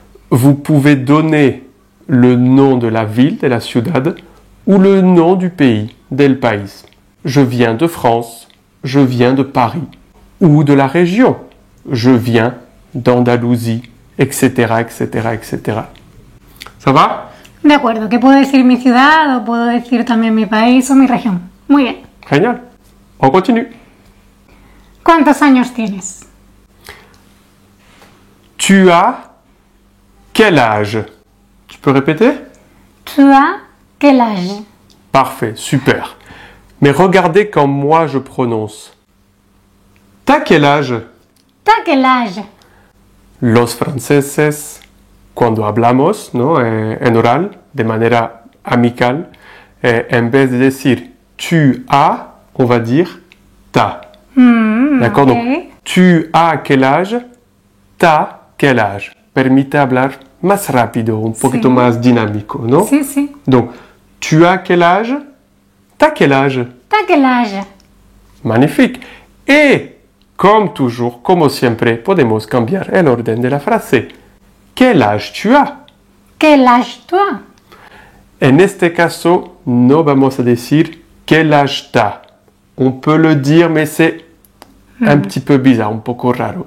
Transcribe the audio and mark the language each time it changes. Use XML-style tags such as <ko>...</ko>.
<fr>Vous pouvez donner le nom de la ville,</fr> <es>de la ciudad,</es> <fr>ou le nom du pays,</fr> <es>del país.</es> <fr>Je viens de France, je viens de Paris. Ou de la région. Je viens d'Andalousie, etc., etc., etc. ¿Ça va?</fr> <es>De acuerdo, que puedo decir mi ciudad o puedo decir también mi país o mi región. Muy bien.</es> <fr>Génial. On continue.</fr> <es>¿Cuántos años tienes?</es> <fr>Tu as quel âge? Tu peux répéter? Tu as quel âge? Parfait, super. Mais regardez quand moi je prononce. T'as quel âge? ¿T'as quel âge?</fr> <es>Los franceses, cuando hablamos, ¿no? En oral, de manera amical, en vez de decir tu as,</es> <fr>on va dire t'as. D'accord? ok. Donc, tu as quel âge? T'as quel âge?</fr> <es>Permite hablar más rápido, un poquito más dinámico, ¿no? Sí, sí.</es> <fr>Donc, tu as quel âge? T'as quel âge? ¿T'as quel âge? Magnifique. Et, comme toujours,</fr> <es>como siempre, podemos cambiar el orden de la frase.</es> <fr>¿Quel âge tu as? ¿Quel âge tu as?</fr> <es>En este caso, no vamos a decir</es> <fr>quel âge t'as. On peut le dire, mais c'est un petit peu bizarre,</fr> <es>un poco raro.</es>